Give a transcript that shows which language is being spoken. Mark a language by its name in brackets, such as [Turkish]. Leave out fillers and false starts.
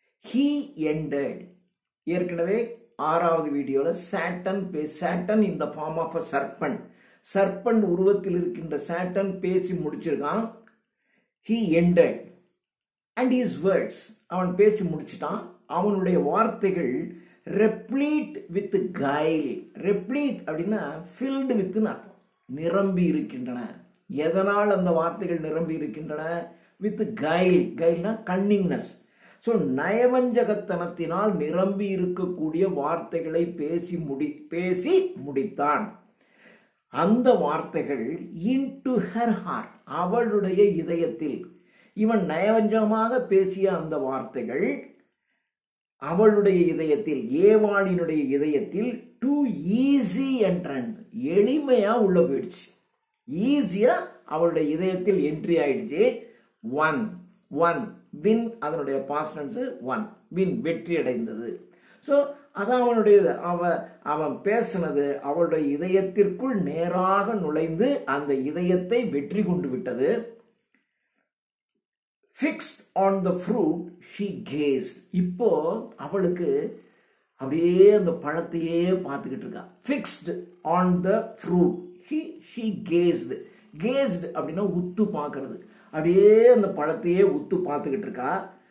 [English] He ended. [Tamil] ஏற்கனவே 6வது வீடியோல Saturn [English] in the form of a serpent [Tamil] உருவத்தில் இருக்கின்ற Saturn பேசி முடிச்சிருக்கான். [English] He ended and his words [Tamil] அவன் பேசி முடிச்சிட்டான். அவனுடைய வார்த்தைகள் [English] replete with guile. [Tamil] replete அப்படின்னா [English] filled with [Tamil] நிரம்பி இருக்கின்றன. எதனால் அந்த வார்த்தைகள் நிரம்பி இருக்கின்றன? [English] with guile. [Tamil] guileனா cunningness. So, நயவஞ்சகத்தனத்தினால் நிரம்பி இருக்கக்கூடிய வார்த்தைகளை பேசி முடித்தான். அந்த வார்த்தைகள் [English] into her heart [Tamil] அவளுடைய இதயத்தில், இவன் நயவஞ்சகமாக பேசிய அந்த வார்த்தைகள் அவளுடைய இதயத்தில், ஏவாளினுடைய இதயத்தில் [English] too easy entrance [Tamil] எளிமையா உள்ள போயிடுச்சு. ஈஸியா அவளுடைய இதயத்தில் என்ட்ரி ஆயிடுச்சு. [English] one win அதனுடைய past tense won, win [Tamil] வெற்றி அடைந்தது. சோ அதான் அவனுடைய அவன் பேசினது அவளுடைய இதயத்திற்குள் நேராக நுழைந்து அந்த இதயத்தை வெற்றி கொண்டு விட்டது. [English] Fixed on the fruit she gazed. [Tamil] இப்போ அவளுக்கு அப்படியே அந்த பழத்தையே பார்த்துக்கிட்டு இருக்கா. [English] Fixed on the fruit she gazed. [Tamil] gazed அப்படின்னா உத்து பார்க்கிறது. அப்படியே அந்த பழத்தையே உத்து பார்த்துக்கிட்டு இருக்கா.